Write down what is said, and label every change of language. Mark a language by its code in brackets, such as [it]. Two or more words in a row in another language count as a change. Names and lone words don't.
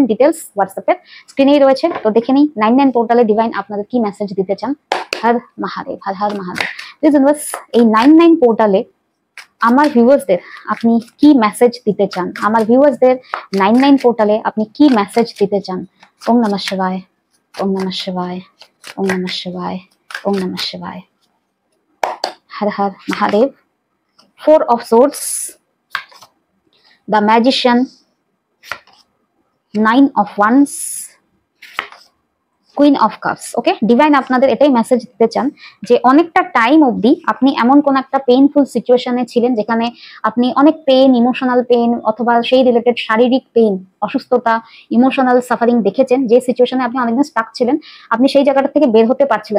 [bn] ডিটেলস হোয়াটসঅ্যাপের স্ক্রিনেই রয়েছে, তো দেখে নিই 99 পোর্টালে ডিভাইন আপনাদের কি মেসেজ দিতে চান। হর মহাদেব, হর হর মহাদেব। [en] Please universe, [bn] এই 99 পোর্টালে আমার ভিউয়ার্সদের আপনি কি মেসেজ দিতে চান? আমার ভিউয়ার্সদের 99 পোর্টালে আপনি কি মেসেজ দিতে চান? [sa] ওম নমঃ শিবায়, ওম নমঃ শিবায়, ওম নমঃ শিবায়, ওম নমঃ শিবায়। [bn] হর হর মহাদেব। [en] 4 of swords, the magician, 9 of wands, Queen of Cups. [bn] ওকে, ডিভাইন আপনাদের এটাই মেসেজ দিতে চান যে অনেকটা টাইম অবধি আপনি এমন কোন একটা [en] painful situation [bn] ছিলেন যেখানে আপনি অনেক পেইন, [en] emotional pain [bn] অথবা সেই রিলেটেড শারীরিক পেইন, অসুস্থতা, [en] emotional suffering [bn] দেখেছেন। যে সিচুয়েশনে আপনি অনেকদিন স্টাক ছিলেন, আপনি সেই জায়গাটা থেকে বের হতে পারছিলেন।